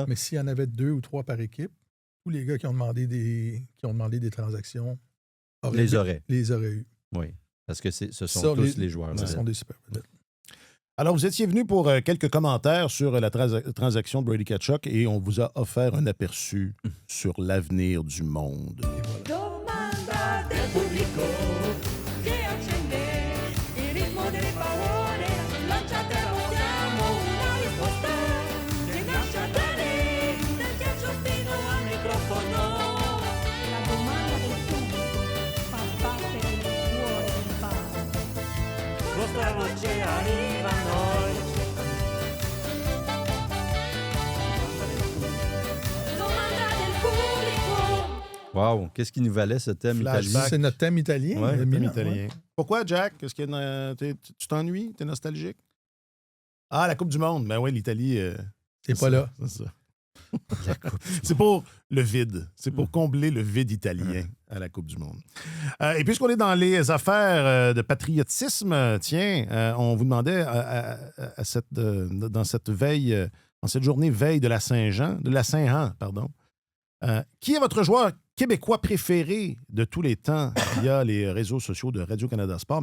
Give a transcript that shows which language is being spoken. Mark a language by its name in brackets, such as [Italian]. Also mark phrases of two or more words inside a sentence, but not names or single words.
[French] Mais s'il y en avait 2 ou 3 par équipe, tous les gars qui ont demandé des transactions Les auraient. les auraient eu. Oui, parce que ce sont Ça, tous les joueurs. Ce vedettes. sont des super vedettes. Alors, vous étiez venu pour quelques commentaires sur la transaction de Brady Tkachuk et on vous a offert un aperçu sur l'avenir du monde. Et voilà. [Italian] Domanda del pubblico che accende il ritmo delle parole, lanciatelo, diamo una risposta che nasce da lì, del ghiaccio fino al microfono. La domanda del pubblico fa battere il cuore del fan. Vostra voce arriva a noi. Domanda del pubblico. [French] Wow, qu'est-ce qui nous valait ce thème Flashback. italien? C'est notre thème italien. Ouais, le Thème Milan, italien. ouais. Pourquoi, Jack? Est-ce qu'il y a tu t'ennuies? T'es nostalgique? Ah, la Coupe du Monde. Ben oui, l'Italie... C'est pas là. C'est ça. C'est pour le vide. C'est pour combler le vide italien à la Coupe du Monde. Et puisqu'on est dans les affaires de patriotisme, tiens, on vous demandait dans cette veille, dans cette journée veille de la Saint-Jean, pardon, qui est votre joueur québécois préféré de tous les temps via les réseaux sociaux de Radio-Canada Sport?